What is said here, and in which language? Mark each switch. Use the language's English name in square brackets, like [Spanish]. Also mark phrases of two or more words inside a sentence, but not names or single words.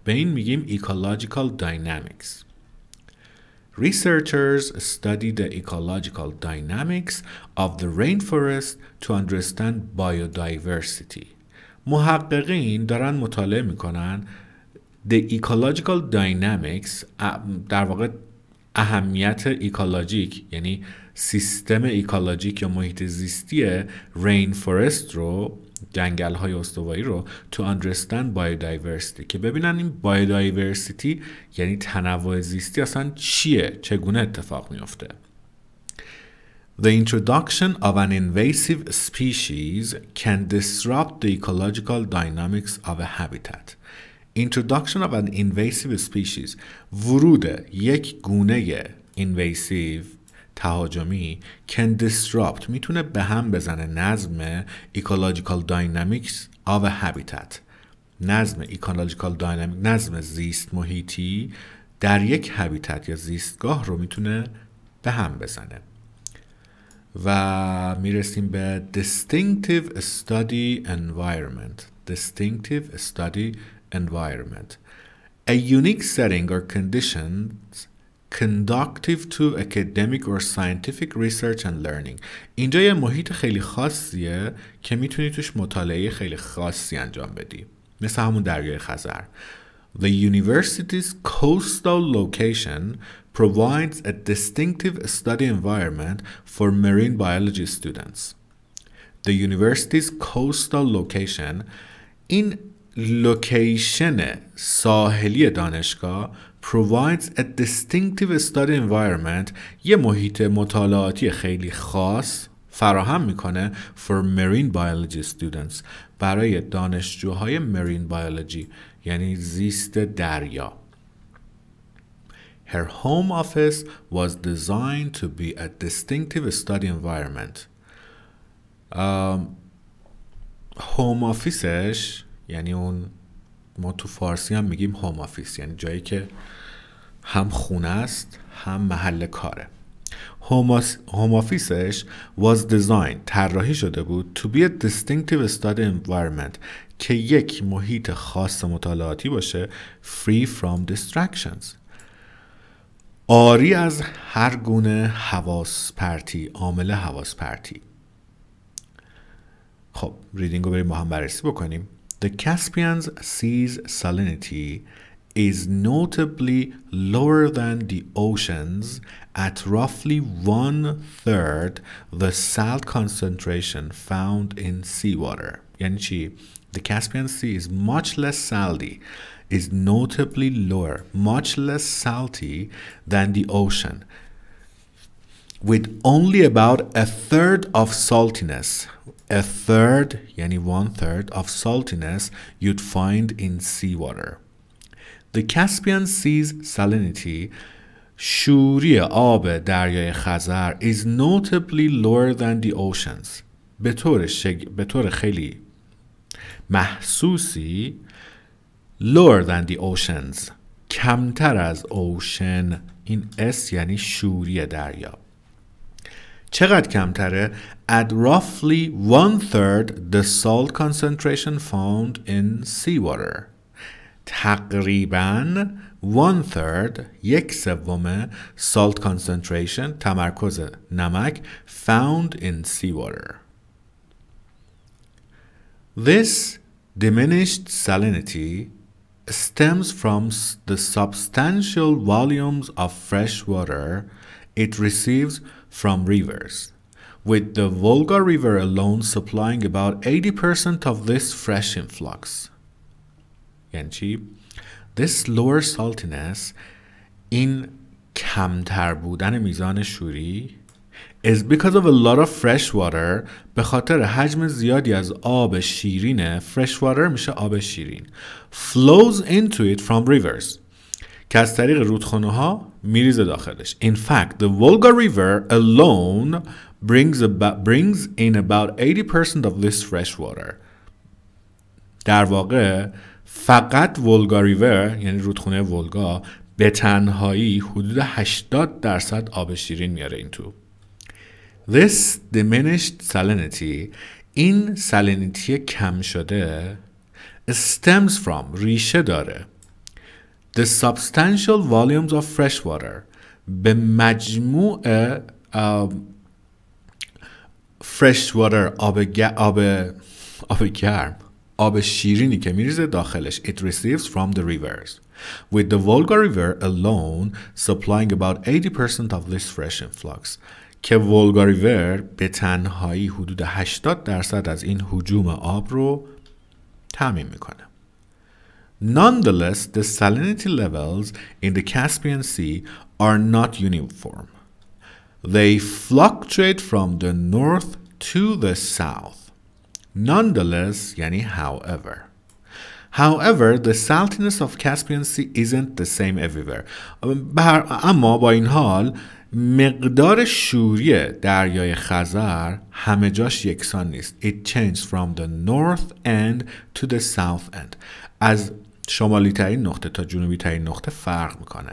[Persian] به این میگیم [English] ecological dynamics. Researchers study the ecological dynamics of the rainforest to understand biodiversity. [Persian] محققین دارن مطالعه میکنن [English] the ecological dynamics، [Persian] در واقع اهمیت ایکولوژیک یعنی سیستم ایکولوژیک یا محیط زیستی [English] rain forest [Persian] رو، جنگل های استوایی رو [English] to understand biodiversity، [Persian] که ببینن این biodiversity یعنی تنوع زیستی اصلا چیه، چگونه اتفاق میفته. [English] The introduction of an invasive species can disrupt the ecological dynamics of a habitat. Introduction of an invasive species، [Persian] ورود یک گونه invasive تهاجمی [English] can disrupt، [Persian] میتونه به هم بزنه نظم [English] ecological dynamics of a habitat، [Persian] نظم [English] ecological dynamic، [Persian] نظم زیست محیطی در یک هابیتات یا زیستگاه رو میتونه به هم بزنه. و میرسیم به [English] distinctive study environment. A unique setting or conditions conducive to academic or scientific research and learning. [Persian] اینجا یه محیط خیلی خاصیه که میتونی توش مطالعه خیلی خاصی انجام بدی، مثل همون دریای خزر. [English] The university's coastal location provides a distinctive study environment for marine biology students. The university's coastal location، [Persian] این لوکیشن ساحلی دانشگاه [English] provides a distinctive study environment، [Persian] یه محیط مطالعاتی خیلی خاص فراهم میکنه [English] for marine biology students، [Persian] برای دانشجوهای [English] marine biology [Persian] یعنی زیست دریا. [English] Her home office was designed to be a distinctive study environment. [Persian] هوم آفیسش یعنی اون، ما تو فارسی هم میگیم هوم آفیس، یعنی جایی که هم خونه است هم محل کاره. هوم آفیسش [English] was designed، [Persian] طراحی شده بود [English] to be a distinctive study environment، [Persian] که یک محیط خاص مطالعاتی باشه [English] free from distractions، [Persian] عاری از هر گونه حواس پرتی، عامل حواس پرتی. خب ریدینگ رو بریم با هم بررسی بکنیم. [English] The Caspian Sea's salinity is notably lower than the oceans at roughly 1/3 the salt concentration found in seawater. [Persian] یعنی چی؟ [English] The Caspian Sea is much less salty, is notably lower, much less salty than the ocean, with only about 1/3 of saltiness. 1/3 یعنی 1/3 of saltiness you'd find in seawater. The Caspian Sea's salinity، [Persian] شوری آب دریای خزر [English] is notably lower than the oceans، [Persian] به طور خیلی محسوسی [English] lower than the oceans، [Persian] کمتر از ocean، این S یعنی شوری دریا. چقدر کمتره؟ [English] at roughly 1/3 the salt concentration found in seawater، تقریباً 1/3 1/3 salt concentration [Persian] تمرکز نمک [English] found in seawater. This diminished salinity stems from the substantial volumes of fresh water it receives from rivers, with the Volga River alone supplying about 80% of this fresh influx. [Persian] یعنی چی؟ [English] This lower saltiness [Persian] این کمتر بودن میزان شوری [English] is because of a lot of fresh water [Persian] به خاطر حجم زیادی از آب شیرین [English] fresh water [Persian] میشه آب شیرین [English] flows into it from rivers [Persian] که از طریق رودخانه ها میریزه داخلش. [English] In fact, the Volga River alone brings in about 80% of this fresh water. [Persian] در واقع فقط ولگا ریور یعنی رودخانه ولگا به تنهایی حدود 80% آب شیرین میاره این تو. [English] This diminished salinity [Persian] این سالینیتی کم شده [English] stems from [Persian] ریشه داره [English] the substantial volumes of fresh water [Persian] به مجموع [English] fresh water [Persian] آب گرم آب شیرینی که میریزه داخلش [English] it receives from the rivers with the Volga River alone supplying about 80% of this fresh influx [Persian] که ولگا ریور به تنهایی حدود 80% از این هجوم آب رو تامین میکنه. [English] Nonetheless, the salinity levels in the Caspian Sea are not uniform. They fluctuate from the north to the south. Nonetheless, یعنی however. However, the saltiness of Caspian Sea isn't the same everywhere. [Persian] اما با این حال مقدار شوری دریای خزر همه جاش یکسان نیست. [English] It changes from the north end to the south end. [Persian] از شمالی ترین نقطه تا جنوبی ترین نقطه فرق میکنه.